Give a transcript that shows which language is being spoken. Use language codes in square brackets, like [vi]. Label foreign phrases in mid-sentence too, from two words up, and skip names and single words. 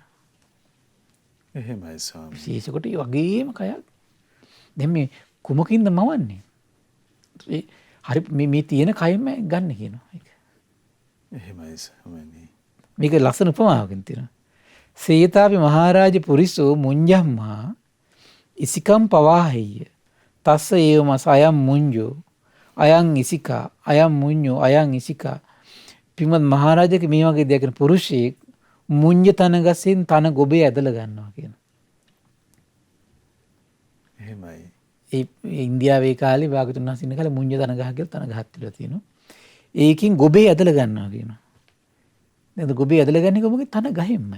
[si] එහෙමයි ස්වාමී. විශේෂ කොට ඒ වගේම කයක්. දැන් මේ කුමකින්ද මවන්නේ? හරි මේ තියෙන කයෙම ගන්න කියනවා ඒක. එහෙමයි ස්වාමීනි. මේක ලස්සන උපමාවකින් තියෙනවා. [pi] සේතාපි මහරජ පුරිසෝ මුඤ්ජම්මා ඉසිකම් පවාහෙය්‍ය. තස්ස ඒවමස අයම් මුඤ්ජෝ අයං ඉසිකා අයම් මුඤ්ඤෝ අයං ඉසිකා. [si] පින්වත් මහරජක මේ වගේ දෙයක් කරන පුරුෂයෙක් මුඤ්ඤ තන ගසෙන් තන ගොබේ ඇදලා ගන්නවා කියන. එහෙමයි. ඒ ඉන්දියාවේ කාලේ භාගතුන් වහන්සේ ඉන්න කාලේ මුඤ්ඤ තන ගහ කියලා තන ගහක් තියලා තියෙනවා. ඒකින් ගොබේ ඇදලා ගන්නවා කියනවා. දැන් ගොබේ ඇදලා ගන්නේ කොහොමද? තන ගහෙන්මයි.